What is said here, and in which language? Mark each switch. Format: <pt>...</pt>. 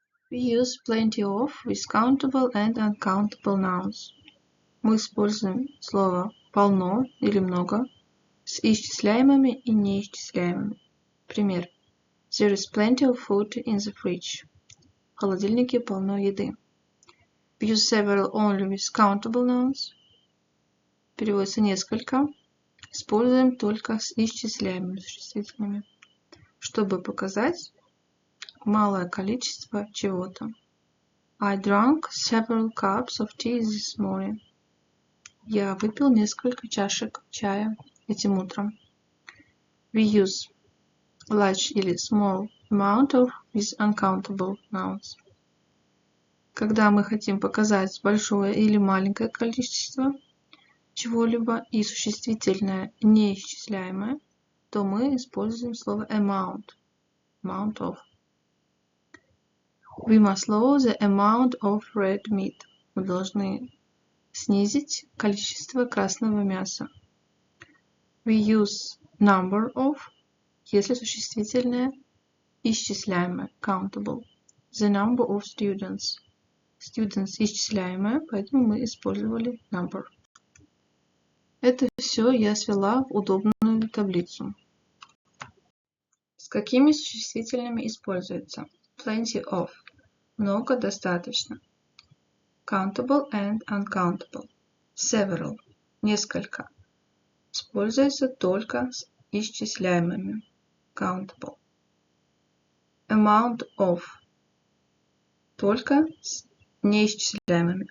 <en>We use plenty of with countable and uncountable nouns.</en> <ru>Мы используем слово полно или много с исчисляемыми и неисчисляемыми. Пример.</ru> <en>There is plenty of food in the fridge.</en> <ru>В холодильнике полно еды.</ru> <en>We use several only with countable nouns.</en> <ru>Переводится несколько. Используем только с исчисляемыми существительными, чтобы показать малое количество чего-то.</ru> <en>I drank several cups of tea this morning.</en> <ru>Я выпил несколько чашек чая этим утром.</ru> <en>We use large</en> <ru>или</ru> <en>small amount of with uncountable nouns.</en> <ru>Когда мы хотим показать большое или маленькое количество чего-либо и существительное неисчисляемое, то мы используем слово amount.</ru> <en>Amount of. We must lower the amount of red meat.</en> <ru>Мы должны снизить количество красного мяса.</ru> <en>We use number of,</en> <ru>если существительное исчисляемое,</ru> <en>countable. The number of students.</en> <ru>Students исчисляемое, поэтому мы использовали number. Это все я свела в удобную таблицу. С какими существительными используется?</ru> <en>Plenty of.</en> <ru>Много, достаточно.</ru> <en>Countable and uncountable. Several.</en> <ru>Несколько. Используется только с исчисляемыми.</ru> <en>Countable. Amount of.</en> <ru>Только с неисчисляемыми.</ru>